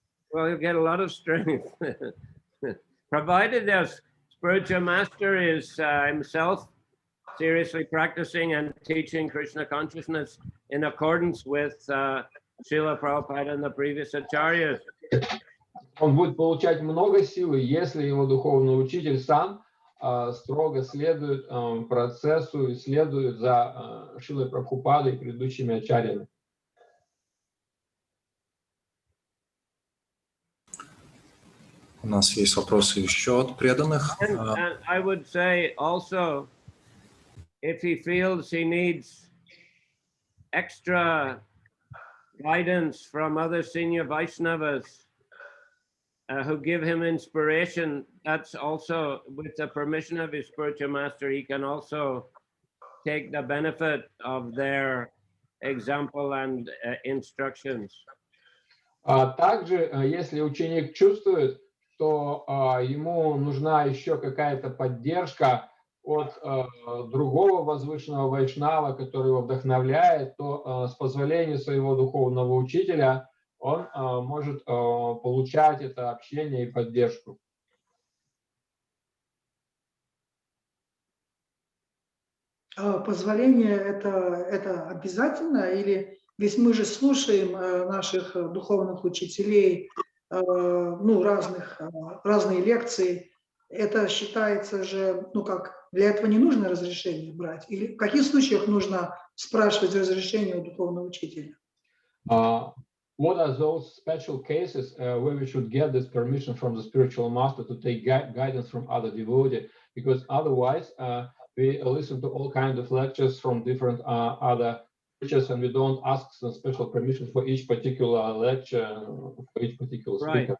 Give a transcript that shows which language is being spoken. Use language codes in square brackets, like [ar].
[en] Well, he'll get a lot of strength, provided the spiritual master is himself seriously practicing and teaching Krishna consciousness in accordance with Srila Prabhupada and the previous acharyas. [ru] Он будет получать много силы, если его духовный учитель сам строго следует процессу и следует за Шрилой Прабхупадой и предыдущими ачарьями. У нас есть вопросы еще от преданных. [en] And I would say also, if he feels he needs extra guidance from other senior Vaishnavas who give him inspiration, that's also with the permission of his spiritual master, he can also take the benefit of their example and instructions. [ru] Также, если ученик чувствует, что ему нужна еще какая-то поддержка от другого возвышенного вайшнава, который его вдохновляет, то с позволения своего духовного учителя он может получать это общение и поддержку. позволение это обязательно? Или ведь мы же слушаем наших духовных учителей, ну, разные лекции. Это считается же, ну как, для этого не нужно разрешение брать? Или в каких случаях нужно спрашивать разрешение у духовного учителя? [en] What are those special cases where we should get this permission from the spiritual master to take guidance from other devotees? Because otherwise, we listen to all kinds of lectures from different other teachers, and we don't ask some special permission for each particular lecture, for each particular speaker.